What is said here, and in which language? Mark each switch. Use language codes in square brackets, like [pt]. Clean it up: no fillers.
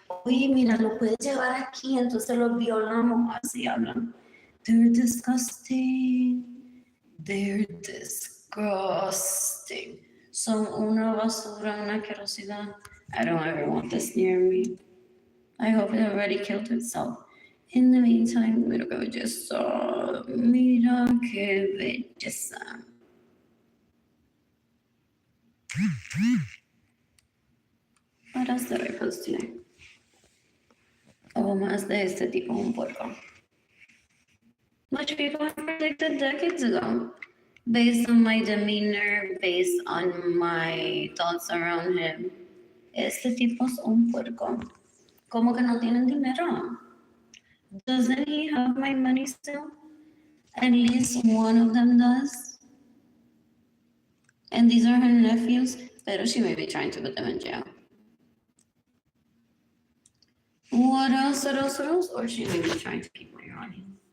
[es] Oye, mira, lo puedes llevar aquí, entonces lo violamos, así hablan. [en] They're disgusting. They're disgusting. [es] Son una basura, una asquerosidad. [en] I don't ever want this near me. I hope it already killed itself. In the meantime, [es] mira qué belleza. Mira qué belleza. [en] What else did I post today? [es] Oh, más de este tipo, un puerco. [en] Which people have predicted decades ago. Based on my demeanor, based on my thoughts around him. [es] Este tipo es un puerco. ¿Cómo que no tienen dinero? [en] Doesn't he have my money still? At least one of them does. And these are her nephews, [es] pero [en] she may be trying to put them in jail. What else? Or she may be trying to keep my money.